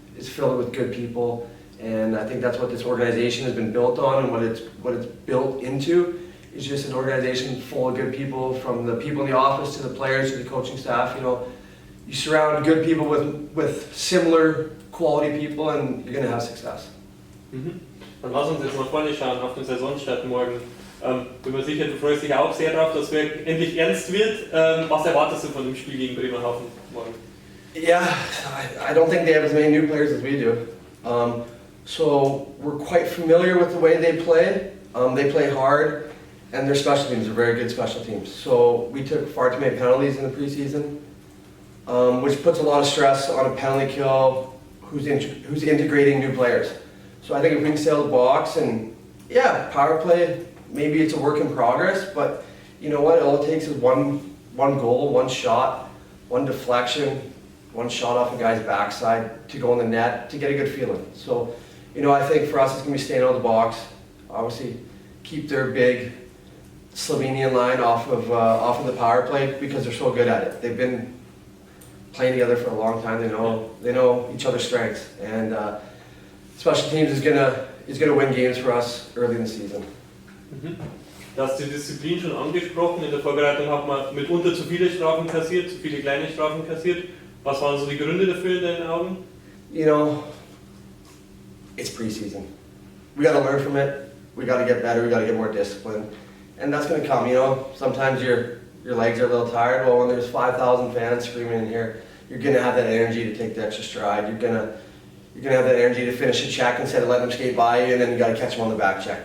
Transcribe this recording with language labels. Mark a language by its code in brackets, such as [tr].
[en] Is fill it with good people, and I think that's what this organization has been built on, and what it's built into is just an organization full of good people, from the people in the office to the players to the coaching staff. You know, you surround good people with similar quality people, and you're gonna have success. [de] Dann lass uns jetzt nach vorne schauen auf den Saisonstart morgen. Bin mir sicher, du freust dich auch sehr darauf, dass es endlich ernst wird. Was erwartest du von dem Spiel gegen Bremerhaven morgen? [en] Yeah, I don't think they have as many new players as we do. So we're quite familiar with the way they play. They play hard, and their special teams are very good special teams. So we took far too many penalties in the preseason, which puts a lot of stress on a penalty kill who's integrating new players. So I think if we can sail the box, and yeah, power play, maybe it's a work in progress, but you know what, all it takes is one goal, one shot, one deflection, one shot off a guy's backside to go in the net to get a good feeling. So, you know, I think for us it's going to be staying out of the box. Obviously, keep their big Slovenian line off of the power play because they're so good at it. They've been playing together for a long time. They know each other's strengths, and special teams is gonna win games for us early in the season. [de] Du hast die Disziplin schon angesprochen. In der Vorbereitung hat man mitunter zu viele Strafen kassiert, zu viele kleine Strafen kassiert. Was waren so die Gründe dafür in deinen Augen? [en] You know, it's preseason. We got to learn from it. We got to get better. We got to get more disciplined, and that's going to come. You know, sometimes your legs are a little tired. Well, when there's 5,000 fans screaming in here, you're going to have that energy to take the extra stride. You're gonna have that energy to finish a check instead of letting them skate by you, and then you got to catch them on the back check.